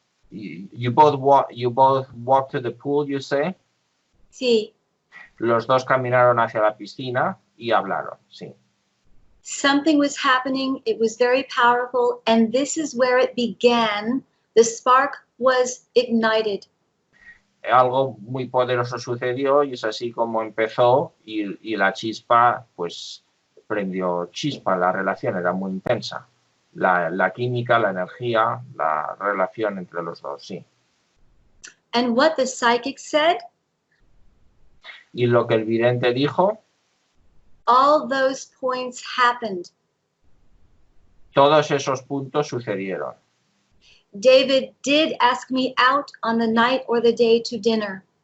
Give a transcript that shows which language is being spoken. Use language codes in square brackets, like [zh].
[en] You both walked to the pool, you say? [es] Sí. Los dos caminaron hacia la piscina y hablaron, sí. [en] Something was happening, it was very powerful, and this is where it began. The spark was ignited. [es] Algo muy poderoso sucedió y es así como empezó y la chispa, pues, prendió chispa. La relación era muy intensa. la química, la energía, la relación entre los dos, sí. [en] And what the psychic said, [es] Y lo que el vidente dijo, [en] all those points happened. [es] todos esos puntos sucedieron. [en] David did ask me out on the night or the day to dinner.